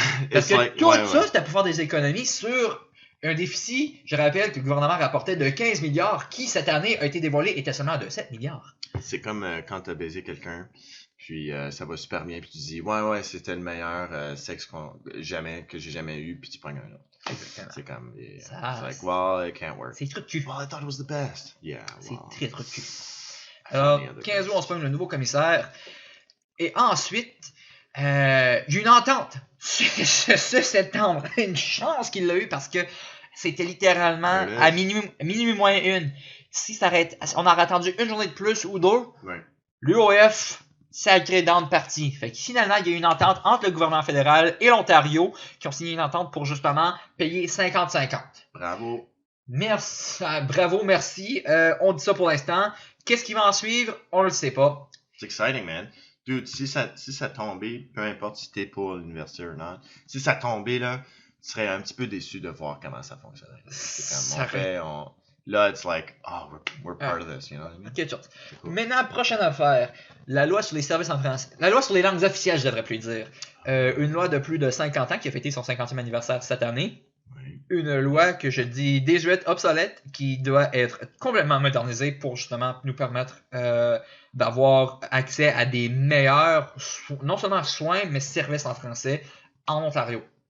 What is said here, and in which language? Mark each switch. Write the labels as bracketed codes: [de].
[fr] Parce que tout ça, c'était pour faire des économies sur un déficit, je rappelle que le gouvernement rapportait de 15 milliards, qui cette année a été dévoilé, était seulement de 7 milliards. C'est comme quand t'as baisé quelqu'un, puis ça va super bien, puis tu dis ouais, c'était le meilleur sexe que j'ai jamais eu, puis tu prends un autre. Exactement. C'est comme, [en] it's like, well, it can't work. [fr] C'est truc de cul. [en] Well, I thought it was the best. Yeah, [fr] c'est très truc de cul. Alors, 15 août, on se pogne le nouveau commissaire. Et ensuite, il y a une entente. Ce septembre. Une chance qu'il l'a eu parce que c'était littéralement à minuit moins une. Si ça on aurait attendu une journée de plus ou deux, l'UOF sacré down parti. Fait que finalement, il y a eu une entente entre le gouvernement fédéral et l'Ontario qui ont signé une entente pour justement payer 50-50. Bravo. Merci. Bravo, merci. On dit ça pour l'instant. Qu'est-ce qui va en suivre? On le sait pas. C'est [en] exciting, man. [fr] Dude, si ça tombait, peu importe si t'es pour l'université ou non, si ça tombait, là, tu serais un petit peu déçu de voir comment ça fonctionne. C'est comme, là, [en] it's like, oh, we're part of this, you know what I mean? [fr] Quelque chose. Cool. Maintenant, prochaine affaire. La loi sur les services en français. La loi sur les langues officielles, je devrais plus dire. Une loi de plus de 50 ans qui a fêté son 50e anniversaire cette année. Oui. Une loi que je dis désuète, obsolète, qui doit être complètement modernisée pour justement nous permettre d'avoir accès à des meilleurs, non seulement soins, mais services en français en Ontario.